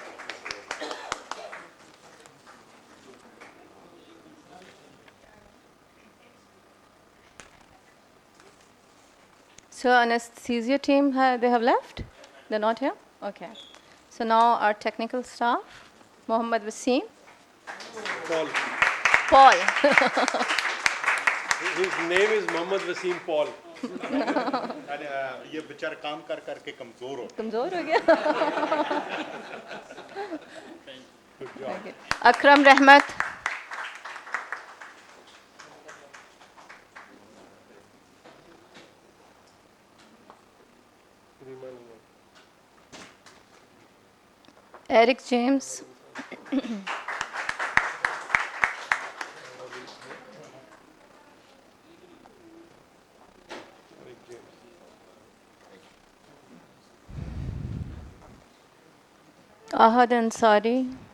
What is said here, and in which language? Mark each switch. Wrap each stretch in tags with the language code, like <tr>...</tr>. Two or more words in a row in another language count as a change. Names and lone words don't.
<en>So anesthesia team, they have left? They're not here? Okay. So now our technical staff, Mohammed Wasim. Paul. Paul. His name is Mohammed Wasim Paul.</en> <hi>ये बेचारा काम कर करके कमजोर हो कमजोर हो गया अकरम रहमत Eric James.</hi> <en>Ahad Ansari.</en>